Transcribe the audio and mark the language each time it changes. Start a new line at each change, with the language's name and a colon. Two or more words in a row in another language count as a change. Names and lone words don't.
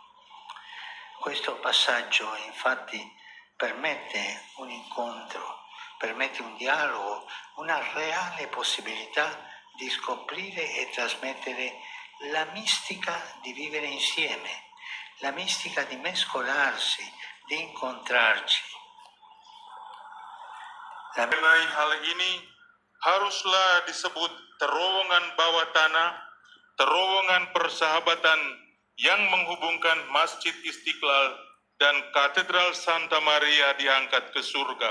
Italian: Questo passaggio infatti permette un incontro, permette un dialogo, una reale possibilità di scoprire e trasmettere la mistica di vivere insieme, la mistica di mescolarsi, di incontrarci.
Indonesian: Mengenai hal ini, haruslah disebut terowongan bawah tanah, terowongan persahabatan yang menghubungkan Masjid Istiqlal dan Katedral Santa Maria diangkat ke surga.